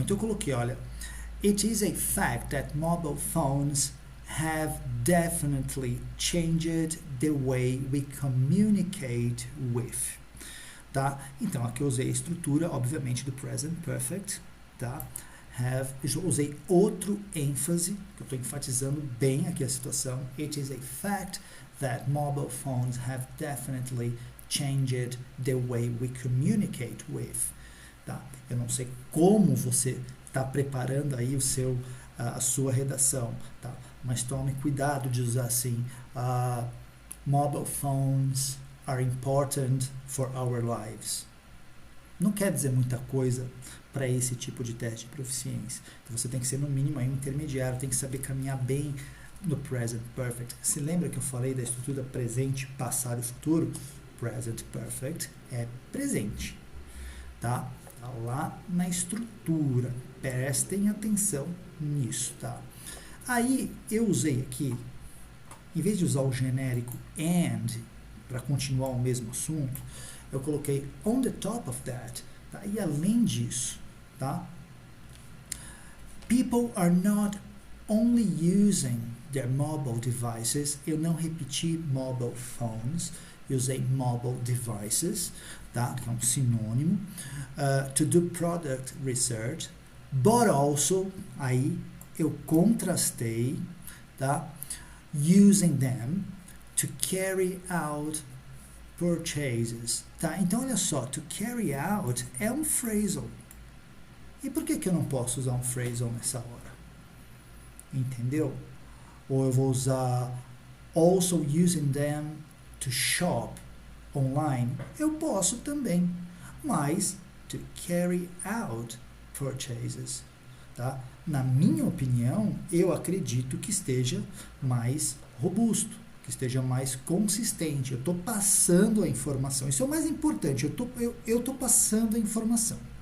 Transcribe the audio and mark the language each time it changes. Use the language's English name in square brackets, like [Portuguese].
[Portuguese] Então eu coloquei, olha, [English] it is a fact that mobile phones have definitely changed the way we communicate with, tá? [Portuguese] Então aqui eu usei a estrutura, obviamente, do present perfect, tá? Eu usei outro ênfase, que eu estou enfatizando bem aqui a situação. [English] It is a fact that mobile phones have definitely changed the way we communicate with, tá? [Portuguese] Eu não sei como você está preparando aí a sua redação, tá? Mas tome cuidado de usar assim, [English] mobile phones are important for our lives, [Portuguese] não quer dizer muita coisa para esse tipo de teste de proficiência. Então você tem que ser no mínimo aí um intermediário, tem que saber caminhar bem no present perfect. Se lembra que eu falei da estrutura presente, passado e futuro? Present perfect é presente, tá? Tá lá na estrutura. Prestem atenção nisso, tá? Aí eu usei aqui, em vez de usar o genérico and para continuar o mesmo assunto, eu coloquei [English] on the top of that, [Portuguese] tá? E além disso, tá? [English] People are not only using their mobile devices. [Portuguese] Eu não repeti mobile phones, eu usei mobile devices, tá? Que é um sinônimo, [English] to do product research, but also, [Portuguese] aí eu contrastei, tá? [English] Using them to carry out purchases, tá? [Portuguese] Então, olha só, [English] to carry out [Portuguese] é um phrasal. E por que eu não posso usar um phrasal nessa hora? Entendeu? Ou eu vou usar [English] also using them to shop online. [Portuguese] Eu posso também, mas [English] to carry out purchases, [Portuguese] tá? Na minha opinião, eu acredito que esteja mais robusto, que esteja mais consistente. Eu estou passando a informação. Isso é o mais importante. Eu tô passando a informação.